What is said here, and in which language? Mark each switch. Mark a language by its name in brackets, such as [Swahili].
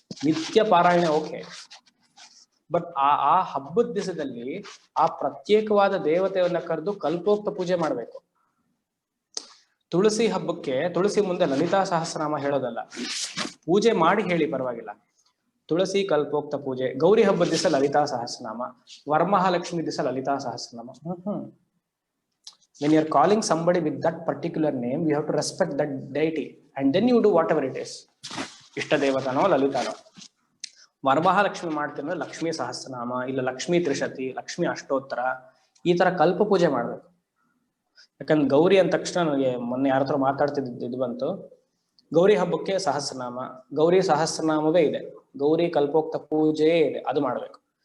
[Kannada] ನಿತ್ಯ ಪಾರಾಯಣ okay, but ಆ ಹಬ್ಬದ ದಿವಸದಲ್ಲಿ ಆ ಪ್ರತ್ಯೇಕವಾದ ದೇವತೆಯನ್ನ ಕರೆದು ಕಲ್ಪೋಕ್ತ ಪೂಜೆ ಮಾಡ್ಬೇಕು. ತುಳಸಿ ಹಬ್ಬಕ್ಕೆ ತುಳಸಿ ಮುಂದೆ ಲಲಿತಾ ಸಹಸ್ರನಾಮ ಹೇಳೋದಲ್ಲ, ಪೂಜೆ ಮಾಡಿ ಹೇಳಿ ಪರವಾಗಿಲ್ಲ. ತುಳಸಿ ಕಲ್ಪೋಕ್ತ ಪೂಜೆ. ಗೌರಿ ಹಬ್ಬದ ದಿವಸ ಲಲಿತಾ ಸಹಸ್ರನಾಮ, ವರಮಹಾಲಕ್ಷ್ಮಿ ದಿವಸ ಲಲಿತಾ ಸಹಸ್ರನಾಮ. [English] When you are calling somebody with that particular name, you have to respect that deity and then you do whatever it is. [Kannada] ಇಷ್ಟ ದೇವತಾನೋ ಲಲಿತಾನೋ. ವರಮಹಾಲಕ್ಷ್ಮಿ ಮಾಡ್ತೀವಿ, ಲಕ್ಷ್ಮೀ ಸಹಸ್ರನಾಮ, ಇಲ್ಲ ಲಕ್ಷ್ಮೀ ತ್ರಿಶತಿ, ಲಕ್ಷ್ಮೀ ಅಷ್ಟೋತ್ತರ, ಈ ತರ ಕಲ್ಪ ಪೂಜೆ ಮಾಡ್ಬೇಕು. ಯಾಕಂದ್ರೆ ಗೌರಿ ಅಂದ ತಕ್ಷಣ ನನಗೆ ಮೊನ್ನೆ ಯಾರ ಹತ್ರ ಮಾತಾಡ್ತಿದ್ದು ಇದು ಬಂತು. ಗೌರಿ ಹಬ್ಬಕ್ಕೆ ಸಹಸ್ರನಾಮ, ಗೌರಿ ಸಹಸ್ರನಾಮವೇ ಇದೆ, ಗೌರಿ ಕಲ್ಪೋಕ್ತ ಪೂಜೆಯೇ ಇದೆ, ಅದು ಮಾಡ್ಬೇಕು.